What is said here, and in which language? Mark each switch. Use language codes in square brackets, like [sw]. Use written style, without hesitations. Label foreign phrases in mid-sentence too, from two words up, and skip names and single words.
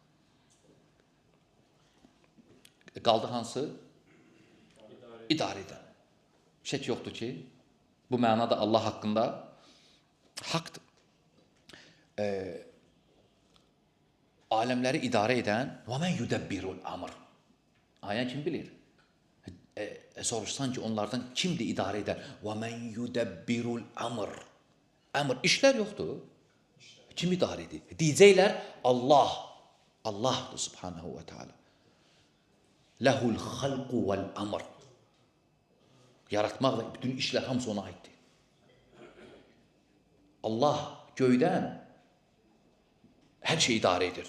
[az] Qaldı hansı? İdarə edən. Şək yoxdur ki, bu mənada Allah haqqında haqdır. Aləmləri idarə edən [ar] وَمَنْ يُدَبِّرُ الْأَمْرِ [az] Ayən kim bilir? Soruşsan ki, onlardan kimdir idarə edən? [ar] وَمَنْ يُدَبِّرُ الْأَمْرِ [az] Əmr, işlər yoxdur. Kim idarə edir? Deyəcəklər, Allah. Allahdır [ar] سبحانه وتعالى. له الخلق والأمر. [az] Yaratmaq və bütün işlər hamısı ona aiddir. Allah göydən hər şeyi idarə edir.